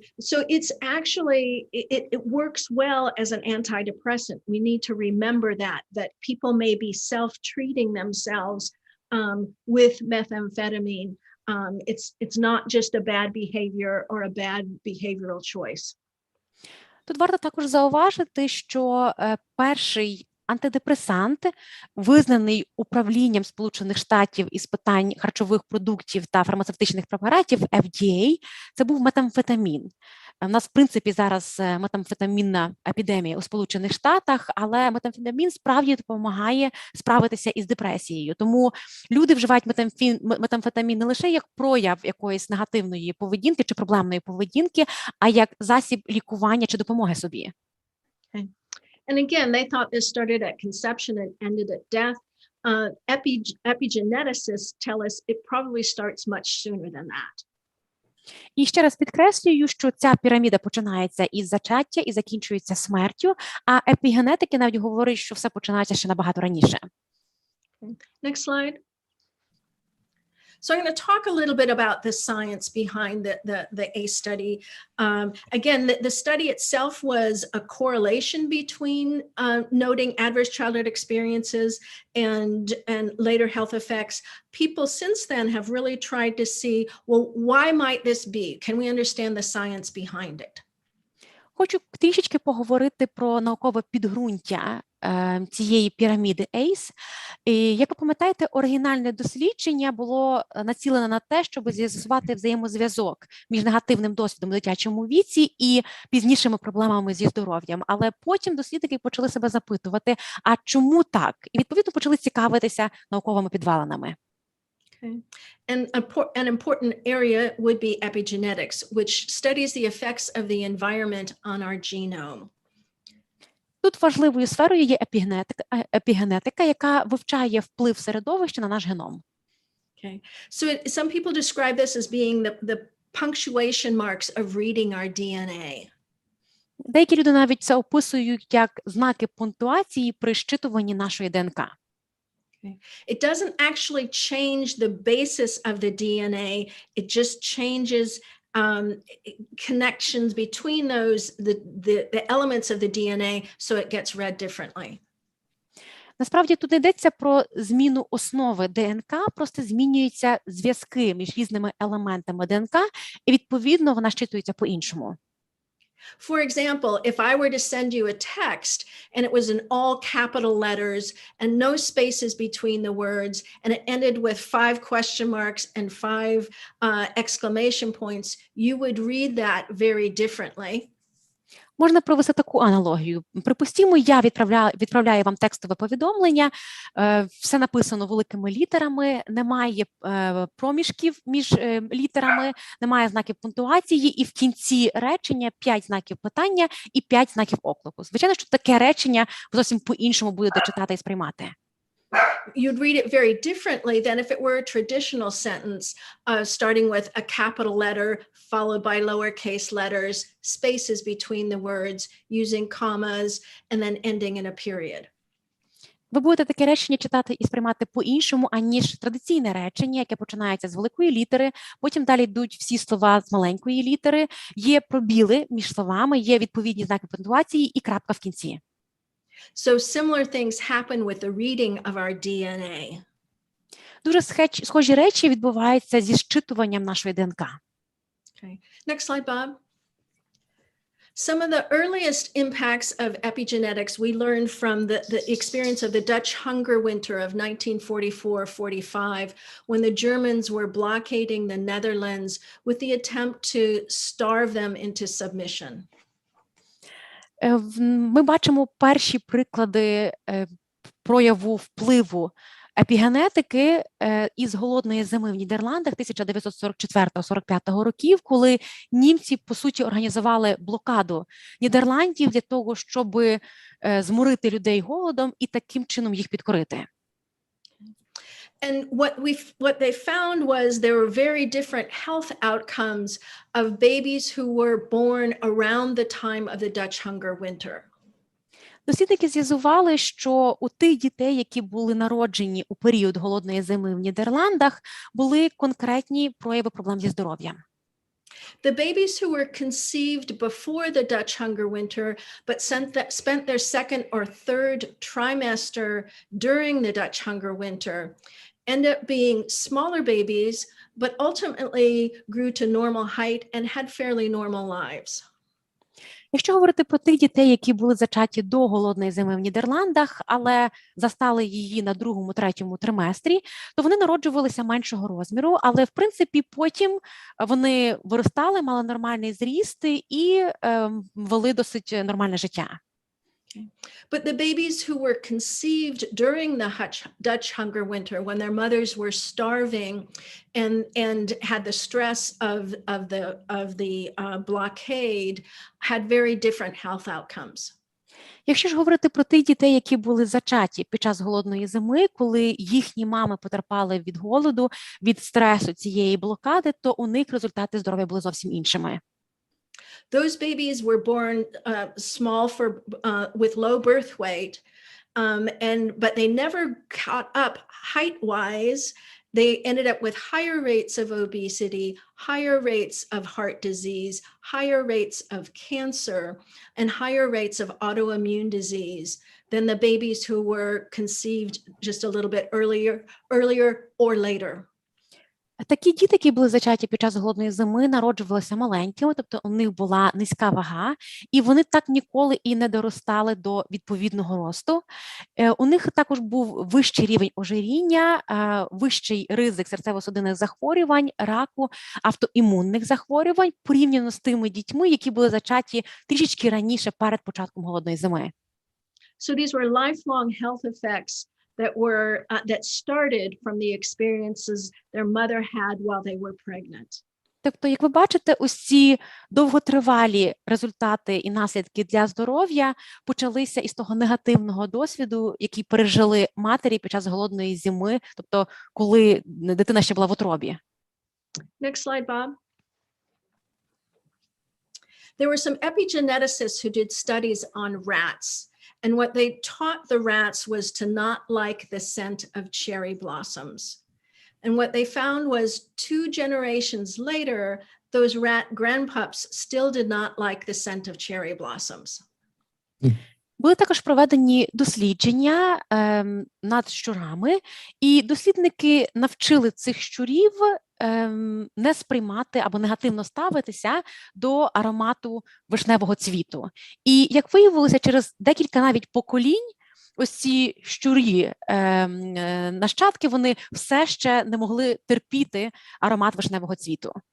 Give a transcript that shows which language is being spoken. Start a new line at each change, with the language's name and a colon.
English: So it's actually, it works well as an antidepressant. We need to remember that people may be self-treating themselves with methamphetamine. It's not just a bad behavior or a bad behavioral choice.
Ukrainian: Тут варто також зауважити, що перший антидепресант, визнаний управлінням Сполучених Штатів із питань харчових продуктів та фармацевтичних препаратів FDA, це був метамфетамін. У нас, в принципі, зараз метамфетамінна епідемія у Сполучених Штатах, але метамфетамін справді допомагає справитися із депресією. Тому люди вживають метамфетамін не лише як прояв якоїсь негативної поведінки чи проблемної поведінки, а як засіб лікування чи допомоги собі.
English: Okay. And again, they thought this started at conception and ended at death. Epigeneticists tell us it probably starts much sooner than that.
Ukrainian: І ще раз підкреслюю, що ця піраміда починається із зачаття і закінчується смертю, а епігенетики навіть говорять, що все починається ще набагато раніше.
English: Next slide. So I'm going to talk a little bit about the science behind the ACE study. Again, the study itself was a correlation between noting adverse childhood experiences and later health effects. People since then have really tried to see, well, why might this be? Can we understand the science behind it?
Ukrainian: Хочу трішечки поговорити про наукове підґрунтя цієї піраміди ACE. І, як ви пам'ятаєте, оригінальне дослідження було націлене на те, щоб з'ясувати взаємозв'язок між негативним досвідом у дитячому віці і пізнішими проблемами зі здоров'ям. Але потім дослідники почали себе запитувати, а чому так? І, відповідно, почали цікавитися науковими підвалинами.
English: Okay. And an important area would be epigenetics, which studies the effects of the environment on our genome.
Ukrainian: Тут важливою сферою є епігенетика, яка вивчає вплив середовища на наш геном.
English: Okay. So some people describe this as being the punctuation marks of reading our DNA.
Ukrainian: Деякі люди навіть це описують як знаки пунктуації при щитуванні нашої ДНК.
English: It doesn't actually change the basis of the DNA. It just changes connections between those, the elements of the DNA, so it gets read differently.
Ukrainian: Насправді тут не йдеться про зміну основи ДНК, просто змінюються зв'язки між різними елементами ДНК, і відповідно вона щитується по-іншому.
English: For example, if I were to send you a text and it was in all capital letters and no spaces between the words and it ended with 5 question marks and 5 exclamation points, you would read that very differently.
Ukrainian: Можна провести таку аналогію. Припустімо, я відправляю вам текстове повідомлення, все написано великими літерами, немає проміжків між літерами, немає знаків пунктуації, і в кінці речення 5 знаків питання і 5 знаків оклику. Звичайно, що таке речення ви зовсім по-іншому будете читати і сприймати.
English: You'd read it very differently than if it were a traditional sentence, starting with a capital letter followed by lowercase letters, spaces between the words, using commas, and then ending in a period.
Ukrainian: Ви будете таке речення читати і сприймати по-іншому, аніж традиційне речення, яке починається з великої літери, потім далі йдуть всі слова з маленької літери, є пробіли між словами, є відповідні знаки пунктуації і крапка в кінці.
English: So similar things happen with the reading of our DNA.
Ukrainian: Дуже схожі речі відбуваються зі зчитуванням нашої ДНК.
English: Okay. Next slide, Bob. Some of the earliest impacts of epigenetics we learned from the experience of the Dutch hunger winter of 1944-45, when the Germans were blockading the Netherlands with the attempt to starve them into submission.
Ukrainian: Ми бачимо перші приклади прояву впливу епігенетики із голодної зими в Нідерландах 1944-45 років, коли німці, по суті, організували блокаду Нідерландів для того, щоб зморити людей голодом і таким чином їх підкорити.
English: And what they found was there were very different health outcomes of babies who were born around the time of the Dutch hunger winter.
Ukrainian: Дослідники з'ясували, що у тих дітей, які були народжені у період голодної зими в Нідерландах, були конкретні прояви проблем зі здоров'ям.
English: The babies who were conceived before the Dutch hunger winter, but spent their second or third trimester during the Dutch hunger winter, end up being smaller babies, but ultimately grew to normal height and had fairly normal lives.
Ukrainian: Якщо говорити про тих дітей, які були зачаті до голодної зими в Нідерландах, але застали її на 2-3 триместрі, то вони народжувалися меншого розміру, але, в принципі, потім вони виростали, мали нормальний зріст і вели досить нормальне життя.
English: But the babies who were conceived during the Dutch hunger winter, when their mothers were starving and had the stress of the blockade, had very different health outcomes.
Ukrainian: Якщо ж говорити про тих дітей, які були зачаті під час голодної зими, коли їхні мами потерпали від голоду, від стресу цієї блокади, то у них результати здоров'я були зовсім іншими.
English: Those babies were born small with low birth weight, but they never caught up height-wise. They ended up with higher rates of obesity, higher rates of heart disease, higher rates of cancer, and higher rates of autoimmune disease than the babies who were conceived just a little bit earlier or later.
Ukrainian: Такі діти, які були зачаті під час голодної зими, народжувалися маленькими, тобто у них була низька вага, і вони так ніколи і не доростали до відповідного росту. У них також був вищий рівень ожиріння, вищий ризик серцево-судинних захворювань, раку, автоімунних захворювань, порівняно з тими дітьми, які були зачаті трішечки раніше перед початком голодної зими.
English: So these were lifelong health effects that started from the experiences their mother had while they were pregnant.
Ukrainian: Тобто, як ви бачите, ось ці довготривалі результати і наслідки для здоров'я почалися із того негативного досвіду, який пережили матері під час голодної зими, тобто коли дитина ще була в утробі.
English: Next slide, Bob. There were some epigeneticists who did studies on rats. And what they taught the rats was to not like the scent of cherry blossoms. And what they found was 2 generations later, those rat grandpups still did not like the scent of cherry blossoms.
Ukrainian: Були також проведені дослідження над щурами, і дослідники навчили цих щурів не сприймати або негативно ставитися до аромату вишневого цвіту. І, як виявилося, через декілька навіть поколінь ось ці щурі, нащадки, вони все ще не могли терпіти аромат вишневого цвіту.